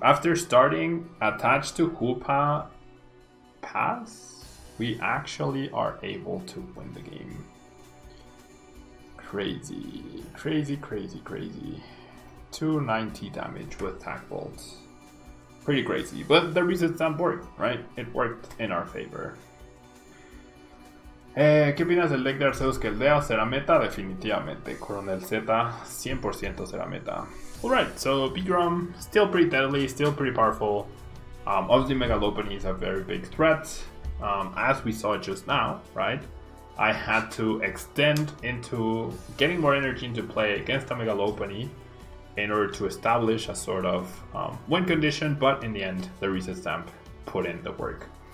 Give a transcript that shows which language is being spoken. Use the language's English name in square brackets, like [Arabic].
[English] After starting attached to Hoopa Pass, we actually are able to win the game. Crazy. Crazy, crazy, crazy. 290 damage with Tack Bolts. Pretty crazy. But the Reset Stamp worked, right? It worked in our favor. [Spanish] ¿Qué opinas del deck de Arceus que Aldea? ¿Será meta? Definitivamente. Coronel Z, 100% será meta. [English] Alright, so PIKAROM, still pretty deadly, still pretty powerful. Obviously Megalopony is a very big threat. As we saw just now, right? I had to extend into getting more energy into play against a Megalopony in order to establish a sort of win condition, but in the end, the reset stamp put in the work.